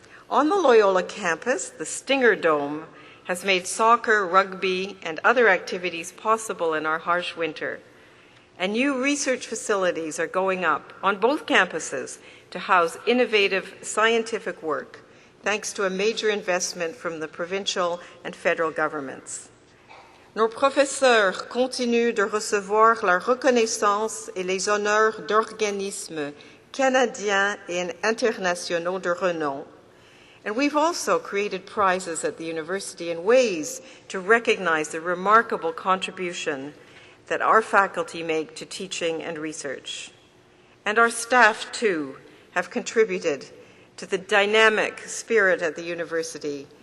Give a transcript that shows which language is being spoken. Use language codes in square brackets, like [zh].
[en] On the Loyola campus, the Stinger Dome has made soccer, rugby, and other activities possible in our harsh winter. And new research facilities are going up on both campuses to house innovative scientific work, thanks to a major investment from the provincial and federal governments. [fr] Nos professeurs continuent de recevoir la reconnaissance et les honneurs d'organismes canadiens et internationaux de renom. [en] And we've also created prizes at the university in ways to recognize the remarkable contribution that our faculty make to teaching and research. And our staff, too, have contributed to the dynamic spirit at the university